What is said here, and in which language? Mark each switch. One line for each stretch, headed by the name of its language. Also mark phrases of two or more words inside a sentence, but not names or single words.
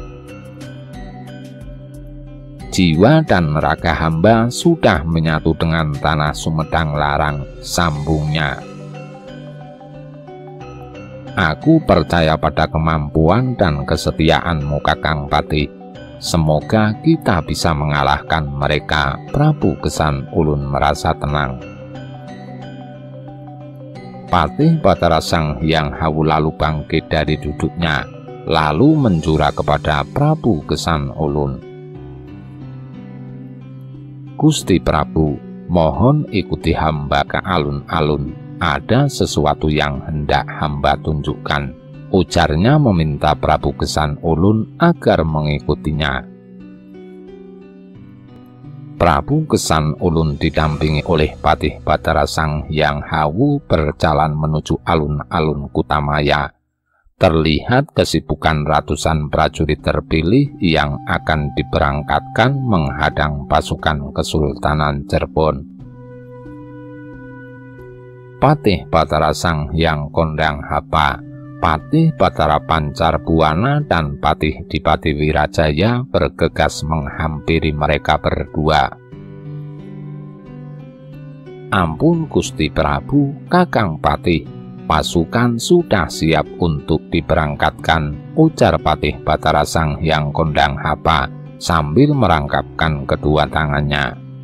Indonesian: Jiwa dan raga hamba sudah menyatu dengan tanah Sumedang Larang, sambungnya. Aku percaya pada kemampuan dan kesetiaanmu Kakang Patih. Semoga kita bisa mengalahkan mereka. Prabu Gesan Ulun merasa tenang. Patih Batara Sang Hyang Hawu lalu bangkit dari duduknya, lalu menjura kepada Prabu Gesan Ulun. Gusti Prabu, mohon ikuti hamba ke alun-alun. Ada sesuatu yang hendak hamba tunjukkan, ujarnya meminta Prabu Gesan Ulun agar mengikutinya. Prabu Gesan Ulun didampingi oleh Patih Batara Sang Hyang Hawu berjalan menuju alun-alun Kutamaya. Terlihat kesibukan ratusan prajurit terpilih yang akan diberangkatkan menghadang pasukan Kesultanan Cirebon. Patih Batara Sang Hyang Kondang Hapa, Patih Batara Pancar Buana, dan Patih Dipati Wirajaya bergegas menghampiri mereka berdua. Ampun Gusti Prabu, Kakang Patih, pasukan sudah siap untuk diberangkatkan, ujar Patih Batara Sang Hyang Kondang Hapa sambil merangkapkan kedua tangannya.